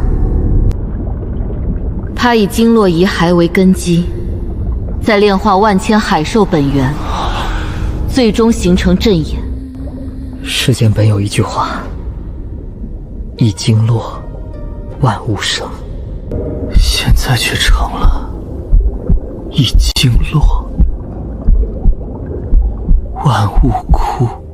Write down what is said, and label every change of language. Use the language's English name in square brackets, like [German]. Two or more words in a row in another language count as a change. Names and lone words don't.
[Chinese] 它以经络遗骸为根基，再炼化万千海兽本源，最終形成陣眼。世間本有一句話：一經絡，萬物生。現在卻成了一經絡，萬物枯。